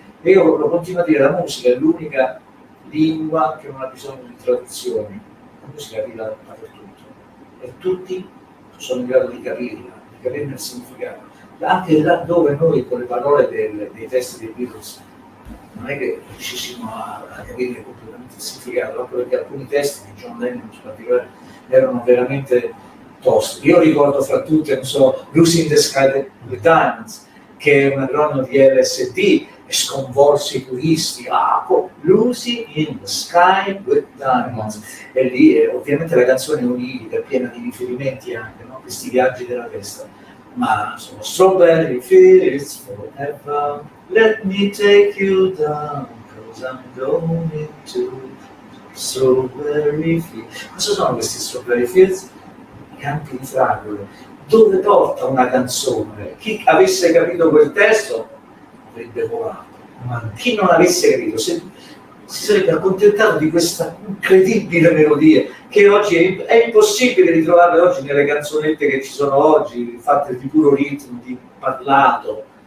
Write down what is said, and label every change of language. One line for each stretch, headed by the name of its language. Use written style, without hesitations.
Italian: E io lo continuo a dire, la musica è l'unica lingua che non ha bisogno di traduzioni, la musica arriva dappertutto e tutti sono in grado di capirne il significato, anche laddove noi con le parole dei testi dei Beatles non è che riuscissimo a capire completamente il significato, proprio perché alcuni testi di John Lennon in particolare erano veramente tosti. Io ricordo fra tutte, non so, Lucy in the Sky with Diamonds, che è un acronimo di LSD, e sconvolse i puristi.
English: Lucy in the Sky with Diamonds.
Italian: E lì ovviamente la canzone è onirica, piena di riferimenti anche, no? Questi viaggi della testa. Ma sono
English: Strawberry Fields forever, let me take you down, cause I'm going to Strawberry Fields.
Italian: Cosa sono questi Strawberry Fields? I campi di fragole. Dove porta una canzone? Chi avesse capito quel testo avrebbe volato, ma chi non avesse capito si sarebbe accontentato di questa incredibile melodia che oggi è impossibile ritrovarle oggi nelle canzonette che ci sono oggi, fatte di puro ritmo, di parlato.